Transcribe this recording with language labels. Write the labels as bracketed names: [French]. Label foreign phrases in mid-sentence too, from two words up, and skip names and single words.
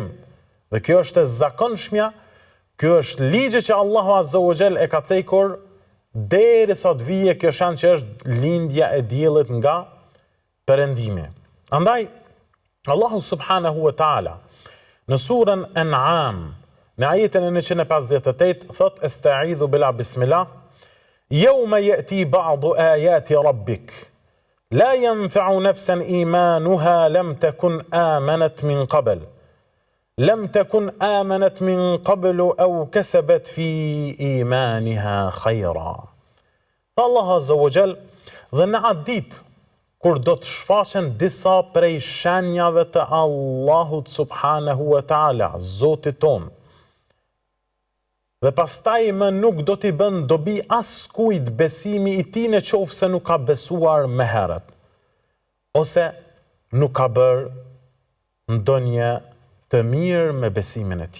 [Albanian] Dhe kjo është e zakonshmja, kjo është ligji që Allahu [Arabic] عز وجل [Albanian] e ka cekur derisa të vijë kjo shenjë që është lindja e diellit nga perëndimi. [Arabic] Andaj Allahu سبحانه وتعالى [Albanian] në surën An'am në ajetin e 158 thot [Arabic] أستعيذ بالله بسم الله يوم يأتي بعض آيات ربك لا ينفع نفسا إيمانها لم تكن آمنت من قبل لم تكن آمنت من قبل أو كسبت في إيمانها خيرا. [Albanian] Allah [Arabic] عز وجل [Albanian] dhe në atë ditë kur do të shfaqen disa prej shenjave të Allahut [Arabic] سبحانه وتعالى, [Albanian] Zotit ton. Dhe pastaj më nuk do t'i bën dobi askujt besimi I tij nëse nuk ka besuar më herët, ose nuk ka bërë ndonjë të mirë me besimin e tij.